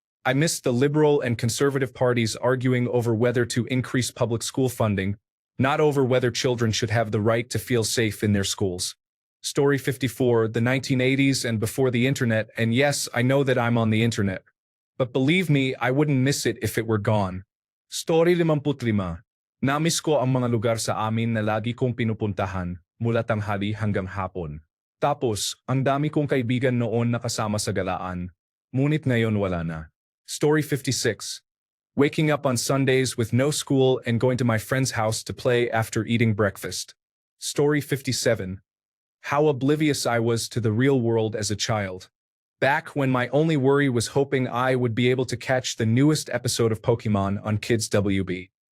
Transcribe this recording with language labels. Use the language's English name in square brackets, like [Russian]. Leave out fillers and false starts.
[English] I miss the liberal and conservative parties arguing over whether to increase public school funding, not over whether children should have the right to feel safe in their schools. Story 54. The 1980s and before the internet, and yes, I know that I'm on the internet. But believe me, I wouldn't miss it if it were gone. Story 55. [Filipino] Namiss ko ang mga lugar sa amin na lagi kong pinupuntahan, mula tanghali hanggang hapon. Tapos, ang dami kong kaibigan noon na kasama sa galaan. Ngunit ngayon wala na. [English] Story 56. Waking up on Sundays with no school and going to my friend's house to play after eating breakfast. Story 57. How oblivious I was to the real world as a child. Back when my only worry was hoping I would be able to catch the newest episode of Pokemon on Kids WB.